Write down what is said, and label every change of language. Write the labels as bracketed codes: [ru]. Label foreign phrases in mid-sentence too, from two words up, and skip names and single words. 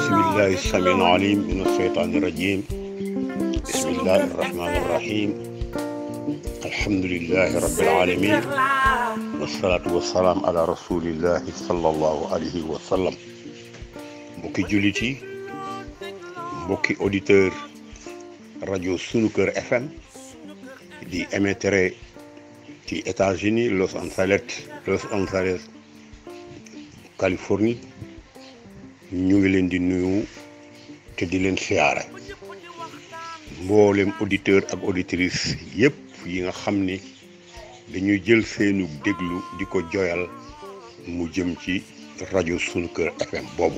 [ar] بالله السميع العليم من الشيطان الرجيم. بسم الله الرحمن الرحيم. الحمد لله رب العالمين والصلاة والسلام على رسول الله صلى الله عليه وسلم. [wo] mbokki jullit yi, mbokki auditeur rajo Sunu Kër FM di émettre ci États-Unis Los Angeles Californie, ñu ngi leen di nuyu te di leen siyaare mboolem auditeur ak auditrice yépp yi nga xam ni dañuy jël seenu déglu di ko joyal mu jëm ci rajo Sunu Kër FM boobu.